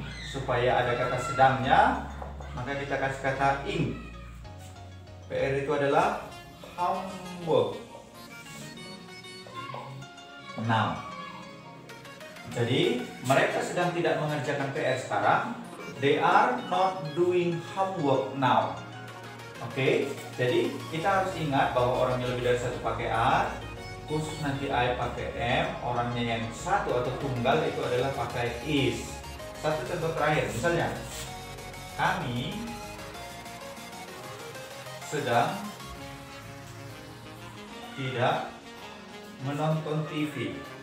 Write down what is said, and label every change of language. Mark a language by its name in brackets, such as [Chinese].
[Indonesian] Supaya ada kata sedangnya maka kita kasih kata ing. PR itu adalah homework. [English] Now. [Indonesian] Jadi mereka sedang tidak mengerjakan PR sekarang. [English] They are not doing homework now. [Indonesian] Oke, jadi kita harus ingat bahwa orang yang lebih dari satu pakai are, khusus nanti I pakai am, orangnya yang satu atau tunggal itu adalah pakai is. Satu contoh terakhir, misalnya kami sedang tidak menonton TV.